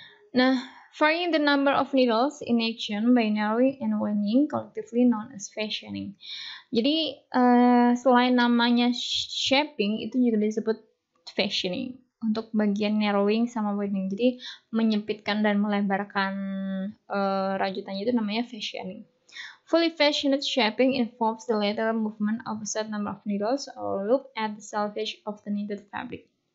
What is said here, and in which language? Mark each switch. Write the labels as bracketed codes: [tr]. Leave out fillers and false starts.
[en] Nah, varying the number of needles in action by narrowing and widening, collectively known as fashioning. [id] Jadi selain namanya shaping, itu juga disebut fashioning untuk bagian narrowing sama widening. Jadi menyempitkan dan melebarkan rajutannya itu namanya fashioning. [en] Fully fashioned shaping involves the lateral movement of a set number of needles or loop at the selvage of the knitted fabric.